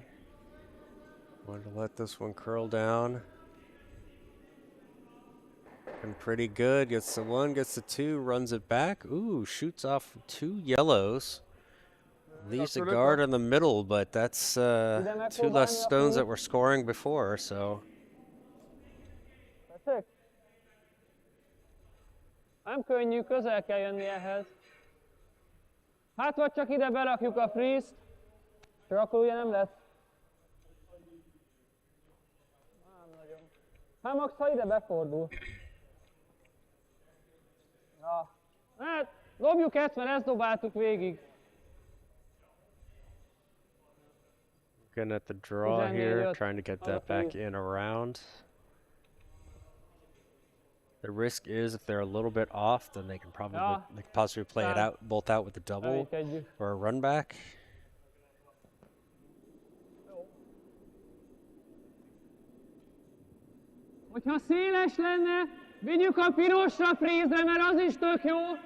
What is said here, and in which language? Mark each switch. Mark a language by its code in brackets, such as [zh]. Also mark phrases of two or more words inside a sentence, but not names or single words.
[en] Wanted to let this one curl down. And pretty good. Gets the one, gets the two, runs it back. Ooh, shoots off 2 yellows. Leaves a guard in the middle, but that's 2 less stones that were scoring before, so. [hu] Tessék? Nem könnyű, közel kell jönni ehhez. Hát vagy csak ide berakjuk a freeze-t, csak akkor ugye nem lesz. Nem nagyon. Hát max, ha ide befordul. Ja. Hát, dobjuk ezt, mert ezt dobáltuk végig. [en] Looking at the draw here, trying to get that back in around. The risk is if they're a little bit off, then they can probably they can possibly play it out, bolt out with a double or a run back. [hu] Hogyha széles lenne, vigyük a pirosra freeze-re, mert az is tök jó.